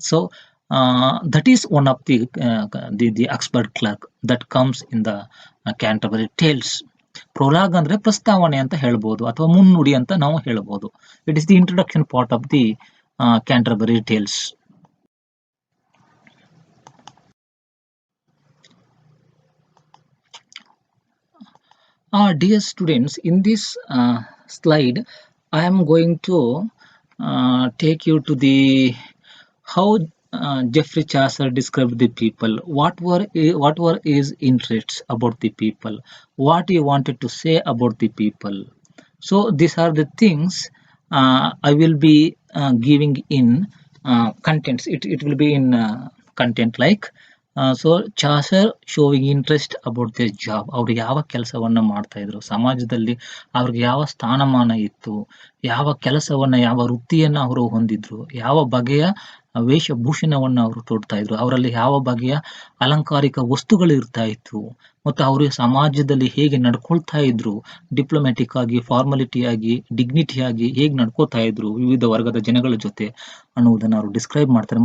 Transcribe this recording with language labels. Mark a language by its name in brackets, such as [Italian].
[English] So that is one of the expert clerk that comes in the Canterbury Tales. [Kannada] Prologue ಅಂದ್ರೆ ಪ್ರಸ್ತಾವನೆ ಅಂತ ಹೇಳ್ಬೋದು, ಅಥವಾ ಮುನ್ನುಡಿ ಅಂತ ನಾವು ಹೇಳ್ಬೋದು. [English] It is the introduction part of the Canterbury Tales. Dear students, in this slide I am going to take you to the how Geoffrey Chaucer described the people, what were his interests about the people, what he wanted to say about the people. So these are the things I will be giving in contents. It will be in content like so Chaucer showing interest about their job. [Kannada] ಅವ್ರು ಯಾವ ಕೆಲಸವನ್ನ ಮಾಡ್ತಾ ಇದ್ರು, ಸಮಾಜದಲ್ಲಿ ಅವ್ರಿಗೆ ಯಾವ ಸ್ಥಾನಮಾನ ಇತ್ತು, ಯಾವ ಕೆಲಸವನ್ನ, ಯಾವ ವೃತ್ತಿಯನ್ನ ಅವರು ಹೊಂದಿದ್ರು, ಯಾವ ಬಗೆಯ ವೇಷಭೂಷಣವನ್ನ ಅವರು ತೊಡ್ತಾ ಇದ್ರು, ಅವರಲ್ಲಿ ಯಾವ ಬಗೆಯ ಅಲಂಕಾರಿಕ ವಸ್ತುಗಳು ಇರ್ತಾ ಇತ್ತು, ಮತ್ತು ಅವರು ಸಮಾಜದಲ್ಲಿ ಹೇಗೆ ನಡ್ಕೊಳ್ತಾ ಇದ್ರು, ಡಿಪ್ಲೊಮ್ಯಾಟಿಕ್ ಆಗಿ, ಫಾರ್ಮಾಲಿಟಿ ಆಗಿ, ಡಿಗ್ನಿಟಿ ಆಗಿ ಹೇಗೆ ನಡ್ಕೋತಾ ಇದ್ರು ವಿವಿಧ ವರ್ಗದ ಜನಗಳ ಜೊತೆ ಅನ್ನುವುದನ್ನು ಅವರು ಡಿಸ್ಕ್ರೈಬ್ ಮಾಡ್ತಾರೆ.